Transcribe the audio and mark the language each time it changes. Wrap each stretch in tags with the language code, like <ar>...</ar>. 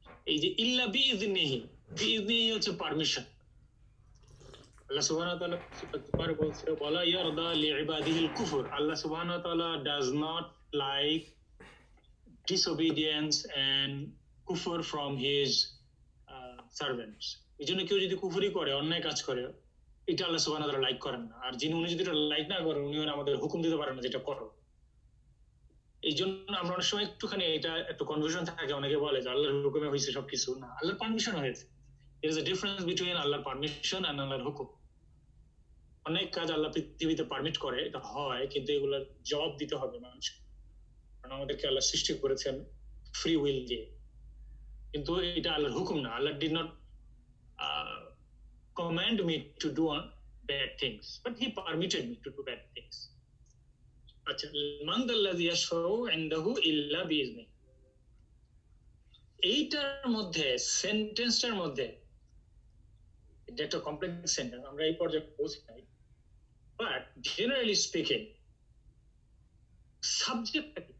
<bn>এই যে ইল্লা বিইযনিহি, বিইযনিহি হচ্ছে পারমিশন। আল্লাহ সুবহানাহু ওয়া তাআলা একবার বলছে</bn> <ar>ওয়ালা ইয়ারদা লিইবাদিহিল কুফর,</ar> <bn>আল্লাহ সুবহানাহু ওয়া তাআলা</bn> <en>Does not like disobedience and kufr from his servants.</en> <bn>এই জন্য কেউ যদি কুফরি করে, অন্যায় কাজ করে, এটা আল্লাহ সুবহানাহু ওয়া তাআলা লাইক করেন না। আর উনি যদি এটা লাইক না করেন, উনি আমাদের হুকুম দিতে পারেন না যেটা করো। এই জন্য আমরা অনেক সময় একটুখানি এটা একটু কনফিউশন থাকে, অনেকে বলে যে আল্লাহর হুকুমে হয়েছে সবকিছু, না, আল্লাহর পারমিশন হয়েছে।</bn> <en>there is a difference between</en> <bn>আল্লাহর পারমিশন</bn> <en>and</en> <bn>আল্লাহর হুকুম। অনেক কাজ আল্লাহ পৃথিবীতে পারমিট করে, এটা হয়, কিন্তু এগুলোর জবাব দিতে হবে মানুষ, কারণ আমাদেরকে আল্লাহ সৃষ্টি করেছেন ফ্রি উইল দিয়ে। কিন্তু এটা আল্লাহর হুকুম না।</bn> <en>Allah did not command me to do bad things, but he permitted me to do bad things.</en> <bn>আচ্ছা,</bn> <ar>মান যাল্লাযী ইয়াশফাউ ইনদাহু ইল্লা বিইজনিহি,</ar> <bn>এইটার মধ্যে, সেন্টেন্সটার মধ্যে, এটা একটা কমপ্লেক্স সেন্টেন্স, আমরা এই পর্যায়ে পৌঁছি নাই,</bn> <en>but generally speaking</en> <bn>সাবজেক্টটা কি?</bn>